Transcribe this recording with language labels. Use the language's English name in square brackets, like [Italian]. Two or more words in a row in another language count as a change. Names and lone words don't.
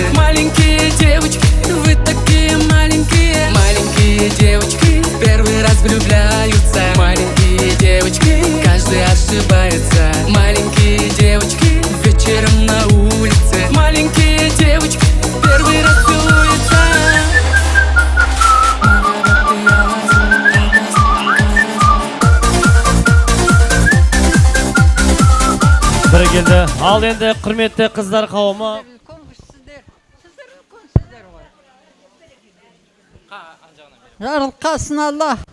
[Russian] Маленькие девочки, вы такие маленькие. Маленькие девочки первый раз влюбляются. Маленькие девочки, каждый ошибается. Маленькие девочки вечером на улице. Маленькие девочки первый раз целуются. [Kazakh] Біргелді. Ал енді құрметті қыздар қауымы. Жарылқасын Алла.